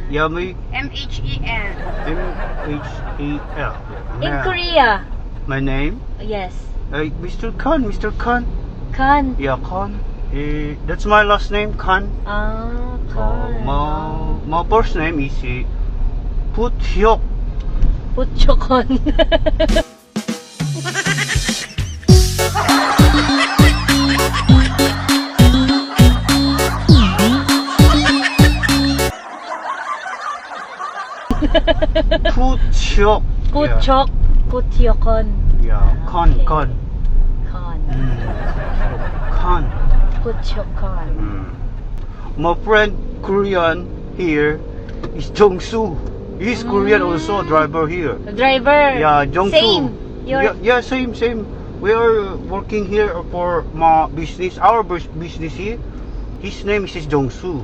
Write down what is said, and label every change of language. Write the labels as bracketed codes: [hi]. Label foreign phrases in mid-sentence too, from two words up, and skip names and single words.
[en] Yeah, me. M-H-E-L. M-H-E-L. In Mel. Korea. My name? Yes. Mr. Khan. Kan. Yeah, Khan. That's my last name, Khan. Kan. My first name is Puthyok. Putchokon. Puthyok. Putchok. Putyokon. Yeah, Khan. Okay. Khan. Kan. Khan. Putchokon. My friend Korean here is Jongsu. He's Korean also, driver here. Driver. Yeah, Jongsu. Same. You're Yeah, same. We are working here for my business, our business here. His name is Jongsu.